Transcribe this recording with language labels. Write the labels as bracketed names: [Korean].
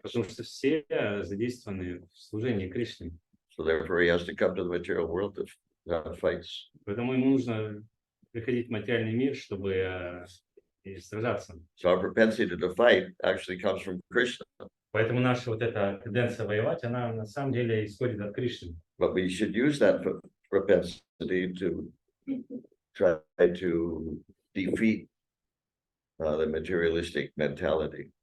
[Russian] Потому что все задействованы в служении Кришне. [English] So therefore he has to come to the material world to have fights. [Russian] Поэтому ему нужно приходить в материальный мир, чтобы сражаться. [English] So our propensity to fight actually comes from Krishna. [Russian] Поэтому наша вот эта тенденция воевать, она на самом деле исходит от Кришны. [English] But we should use that propensity to try to defeat the materialistic mentality.